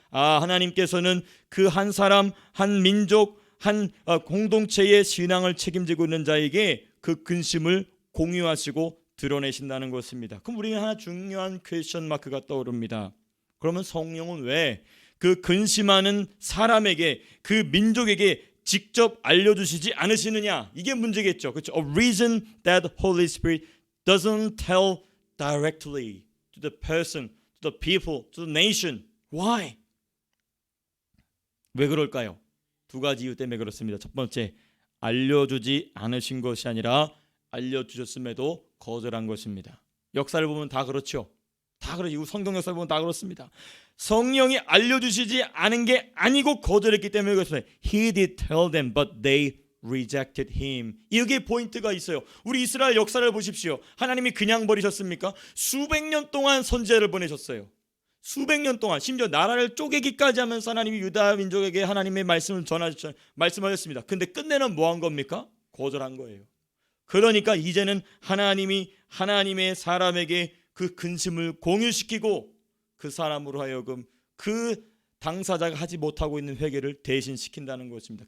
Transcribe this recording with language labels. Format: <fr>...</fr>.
<ko>하나님께서는 그 한 사람, 한 민족, 한 공동체의 신앙을 책임지고 있는 자에게 그 근심을 공유하시고 드러내신다는 것입니다. 그럼 우리는 하나 중요한 퀘스천 마크가 떠오릅니다. 그러면 성령은 왜 그 근심하는 사람에게, 그 민족에게 직접 알려주시지 않으시느냐? 이게 문제겠죠. 그렇죠?</ko> <en>A reason that Holy Spirit doesn't tell directly to the person, to the people, to the nation. Why?</en> <ko>왜 그럴까요? 2가지 이유 때문에 그렇습니다. 첫 번째, 알려주지 않으신 것이 아니라 알려주셨음에도 거절한 것입니다. 역사를 보면 다 그렇죠. 다 그렇죠. 성경 역사를 보면 다 그렇습니다. 성령이 알려주시지 않은 게 아니고 거절했기 때문에 그렇습니다.</ko> <en>He did tell them, but they rejected him.</en> <ko>이게 포인트가 있어요. 우리 이스라엘 역사를 보십시오. 하나님이 그냥 버리셨습니까? 수백 년 동안 선지자를 보내셨어요. 수백 년 동안, 심지어 나라를 쪼개기까지 하면서 하나님이 유다 민족에게 하나님의 말씀을 말씀하셨습니다. 근데 끝내는 뭐 한 겁니까? 거절한 거예요. 그러니까 이제는 하나님이 하나님의 사람에게 그 근심을 공유시키고 그 사람으로 하여금 그 당사자가 하지 못하고 있는 회개를 대신시킨다는 것입니다.</ko>